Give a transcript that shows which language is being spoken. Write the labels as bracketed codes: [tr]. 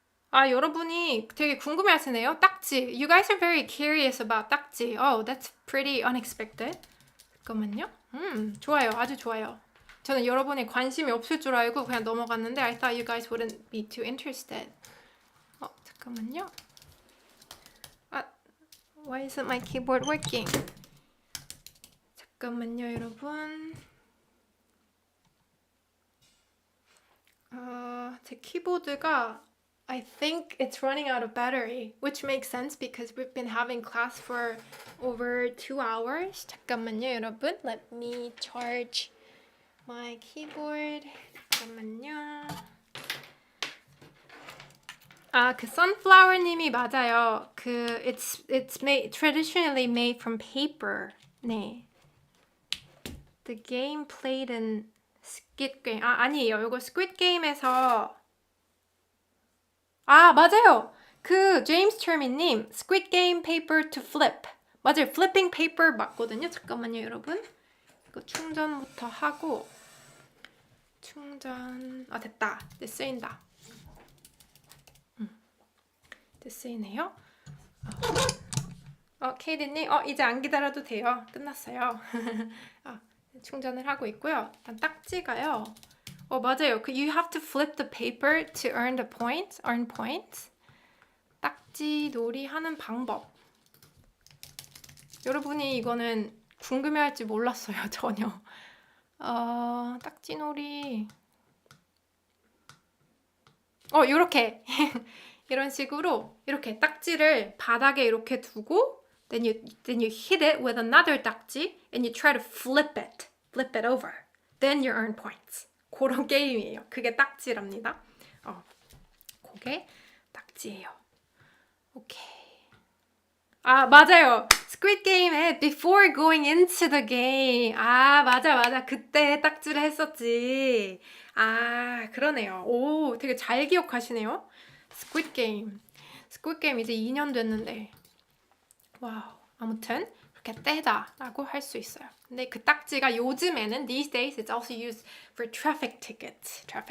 [ko] 아, 여러분이 되게 궁금해하시네요. 딱지. [en] You guys are very curious about 딱지. Oh, that's pretty unexpected. [ko] 잠깐만요. 좋아요. 아주 좋아요. 저는 여러분이 관심이 없을 줄 알고 그냥 넘어갔는데 [en] I thought you guys wouldn't be too interested. [ko] 잠깐만요. [en] Why isn't my keyboard working? [ko] 잠깐만요, 여러분. 제 키보드가 [en] I think it's running out of battery, which makes sense because we've been having class for over 2 hours. [ko] 잠깐만요, 여러분. [en] Let me charge my keyboard. [ko] 잠깐만요. 그 sunflower 님이 맞아요. [en] it's made traditionally made from paper. [ko] 네. [en] The game played in Squid Game. [ko] 아니에요. 이거 Squid Game에서 맞아요. [en] 제임스 철민님 Squid Game paper to flip. [ko] 맞아요. Flipping paper 맞거든요. 잠깐만요, 여러분. 이거 충전부터 하고 충전. 됐다. 이제 쓰인다. 이제 쓰이네요. 케이디님, 이제 안 기다려도 돼요. 끝났어요. 충전을 하고 있고요. 일단 딱지가요. 맞아요. [en] You have to flip the paper to earn the points, earn points. [ko] 딱지 놀이 하는 방법. 여러분이 이거는 궁금해할지 몰랐어요, 전혀. 딱지 놀이. 요렇게. 이런 식으로 이렇게 딱지를 바닥에 이렇게 두고 [en] then you hit it with another 딱지 and you try to flip it over. Then you earn points. [ko] 그런 게임이에요. 그게 딱지랍니다. 그게 딱지예요. 오케이. 맞아요. [en] Squid Game에 before going into the game. [ko] 맞아. 그때 딱지를 했었지. 그러네요. 오, 되게 잘 기억하시네요. Squid Game 이제 2년 됐는데 와우. 아무튼 그렇게 떼다라고 할 수 있어요. 근데 그 딱지가 요즘에는 [en] these days it's also used for traffic tickets.